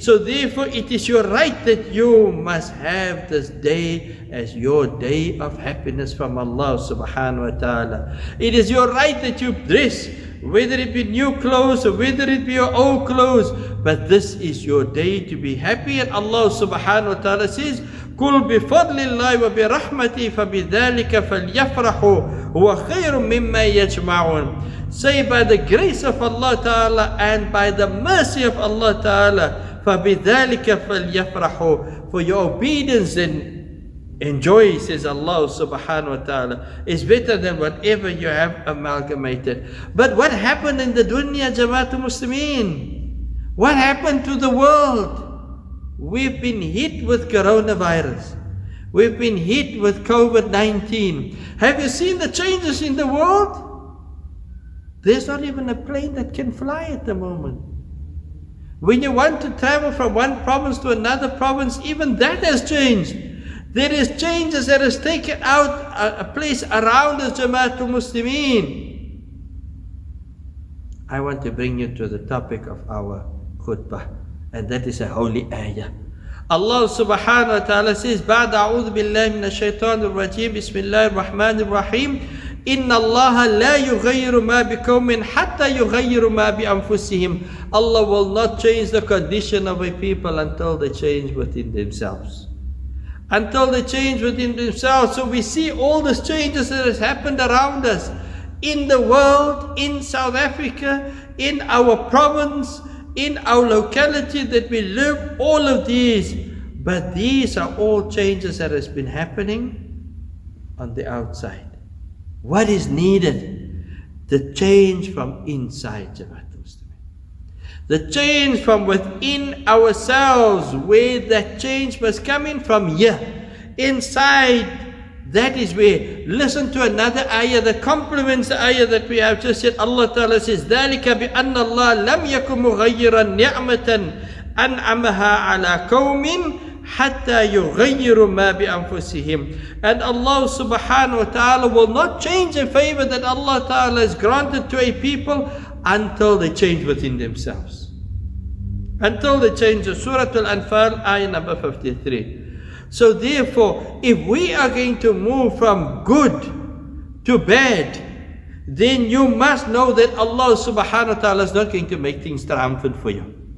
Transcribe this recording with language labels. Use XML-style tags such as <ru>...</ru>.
<en>So therefore it is your right that you must have this day as your day of happiness from Allah subhanahu wa ta'ala. It is your right that you dress, whether it be new clothes or whether it be your old clothes, but this is your day to be happy. And Allah subhanahu wa ta'ala says,</en> <ar>قُلْ بِفَضْلِ اللَّهِ وَبِرَحْمَتِهِ فَبِذَلِكَ فَلْيَفْرَحُوا هُوَ خَيْرٌ مِمَّا يَجْمَعُونَ.</ar> <en>Say, by the grace of Allah ta'ala and by the mercy of Allah ta'ala,</en> <ar>فَبِذَلِكَ فَلْيَفْرَحُوا.</ar> <en>For your obedience and enjoy, says Allah subhanahu wa ta'ala, is better than whatever you have amalgamated. But what happened in the dunya, Jamaatul Muslimin? What happened to the world? We've been hit with coronavirus. We've been hit with COVID-19. Have you seen the changes in the world? There's not even a plane that can fly at the moment. When you want to travel from one province to another province, even that has changed. There is changes that has taken out a place around us, Jamaatul Muslimin. I want to bring you to the topic of our khutbah, and that is a holy ayah. Allah subhanahu wa ta'ala says,</en> <ar>بعد أعوذ بالله من الشيطان الرجيم بسم الله الرحمن الرحيم إن الله لا يغير ما بقوم حتى يغير ما بأنفسهم.</ar> <en>Allah will not change the condition of a people until they change within themselves. Until they change within themselves. So we see all these changes that has happened around us, in the world, in South Africa, in our province, in our locality that we live, all of these. But these are all changes that has been happening on the outside. What is needed? The change from inside, Jamaatul Muslimin. The change from within ourselves, where that change must come in from here, inside. That is where, listen to another ayah that complements the ayah that we have just said. Allah Ta'ala says,</en> <ar>ذَلِكَ بِأَنَّ اللَّهَ لَمْ يَكُنْ مُغَيِّرًا نِعْمَةً أَنْعَمَهَا عَلَىٰ قَوْمٍ حَتَّى يُغَيِّرُوا مَا بِأَنفُسِهِمْ.</ar> <en>And Allah subhanahu wa ta'ala will not change a favor that Allah Ta'ala has granted to a people until they change within themselves. Until they change. Surah Al-Anfal, ayah number 53. So therefore, if we are going to move from good to bad, then you must know that Allah subhanahu wa ta'ala is not going to make things triumphant for you.</en>